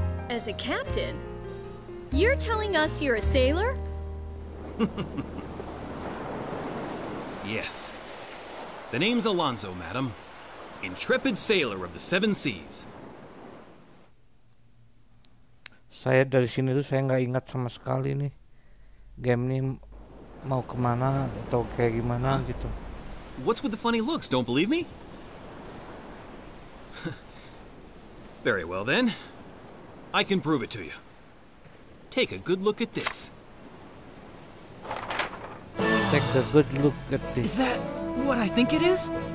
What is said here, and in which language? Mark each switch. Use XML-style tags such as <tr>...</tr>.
<en>As a captain? You're telling us you're a sailor? Yes. The name's Alonzo, madam. Intrepid sailor of the seven seas.</en> <id>Saya dari sini tuh saya nggak ingat sama sekali nih game ini mau kemana atau kayak gimana gitu.</id> <en>What's with the funny looks? Don't believe me? Very well then. I can prove it to you. Take a good look at this. Take a good look at Is this. that what I think it is?</en>